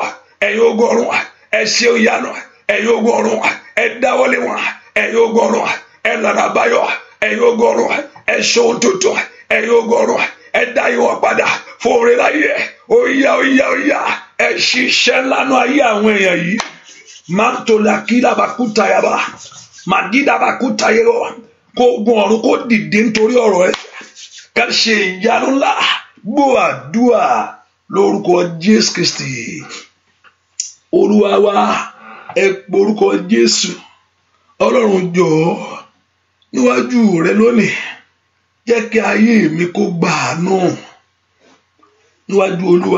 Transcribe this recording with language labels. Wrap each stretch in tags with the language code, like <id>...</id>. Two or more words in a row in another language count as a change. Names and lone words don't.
<yo>ẹ̀yin ogun ọ̀run ẹ ṣe ìyanu. ẹ̀yin ogun ọ̀run ẹ dáwọ́lé wọn. ẹ̀yin ogun ọ̀run ẹ lànà àbáyọ. ẹ̀yin ogun ọ̀run ẹ ṣe ohun tuntun. ẹ̀yin ogun ọ̀run ẹ dá ìwọ̀n padà fún oore láyé. Oya oya oya ẹ ṣiṣẹ́ lánà ayé àwọn èèyàn yìí. Mantola kila bakuta yaba magida bakuta yero kó ogun ọ̀run kó dìde nítorí ọ̀rọ̀ ẹ ká ṣe ìyanu ńlá. Gbọ́ àdúrà lórúkọ Jésù Kristi Olúwa wa. Ẹ porúkọ Jésù. Ọlọ́run jọ̀ọ́ níwájú rẹ lónìí jẹ́ kí ayé mi kó gbà àánú níwájú Olúwa.</yo>